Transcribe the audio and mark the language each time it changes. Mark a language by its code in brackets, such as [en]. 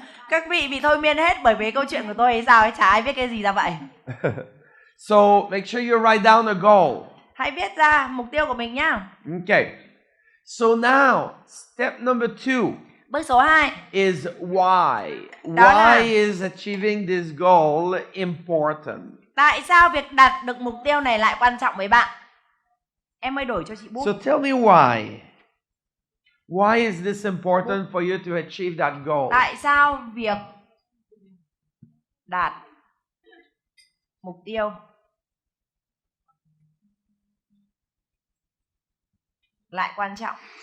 [vi] Các vị bị thôi miên hết bởi vì câu chuyện của tôi ấy sao ấy, chả ai viết cái gì ra vậy. [en] So make sure you write down a goal. [vi] Hãy viết ra mục tiêu của mình nhá. [en] Okay. So now, step number 2 [vi] Bước số 2 [en] is why. [vi] Đó là- [en] Why is achieving this goal important? [vi] Tại sao việc đạt được mục tiêu này lại quan trọng với bạn? em mới đổi cho chị bút. [en] So tell me why. Why is this important for you to achieve that goal? [vi] Tại sao việc đạt mục tiêu lại quan trọng?